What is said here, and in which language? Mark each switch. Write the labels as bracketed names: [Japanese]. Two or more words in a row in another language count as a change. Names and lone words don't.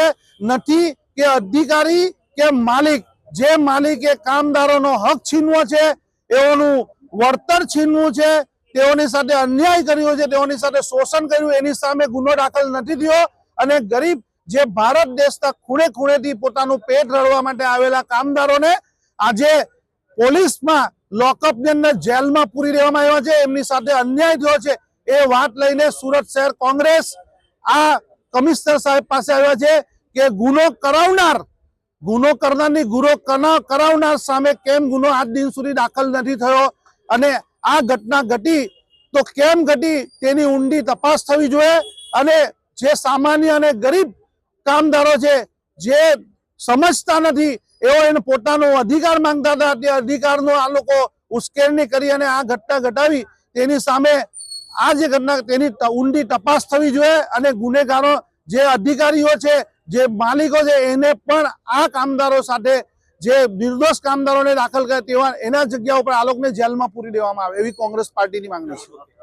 [Gujarati] નથી કે અધિકારી કે માલિક જે માલિકે કામદારોનો હક છીનવો છે, એઓનું વર્તર છીનવું છે, તેઓની સાથે અન્યાય કર્યો છે, તેઓની સાથે શોષણ કર્યું, એની સામે ગુનો દાખલ નથી થયો અને ગરીબ જે ભારત દેશના ખૂણે ખૂણેથી પોતાનું પેટ રળવા માટે આવેલા કામદારોને આજે પોલીસમાં લૉકઅપની અંદર જેલમાં પૂરી દેવામાં આવ્યા છે, એમની સાથે અન્યાય થયો છે। એ વાત લઈને સૂરત શહેર કોંગ્રેસ આ કમિશનર સાહેબ પાસે આવ્યા છે કે ગુનો કરનારની ગુનો કરાવનાર સામે કેમ ગુનો આજ દિન સુધી દાખલ નથી થયો અને આ ઘટના ઘટી તો કેમ ઘટી તેની ઊંડી તપાસ થવી જોઈએ અને જે સામાન્ય અને ગરીબ કામદારો છે જે સમજતા નથી એઓ એને પોતાનો અધિકાર માંગતા હતા, તે અધિકારનો આ લોકો ઉશ્કેરણી કરી અને આ ઘટના ઘટાવી તેની સામે આ જે ઘટના તેની ઊંડી તપાસ થવી જોઈએ અને ગુનેગારો જે અધિકારીઓ છે જે માલિકો છે એને પણ આ કામદારો સાથે જે નિર્દોષ કામદારોને દાખલ કરે તેવા એના જગ્યા પર આ લોકોને જેલમાં પૂરી દેવામાં આવે એવી કોંગ્રેસ પાર્ટીની માંગણી છે।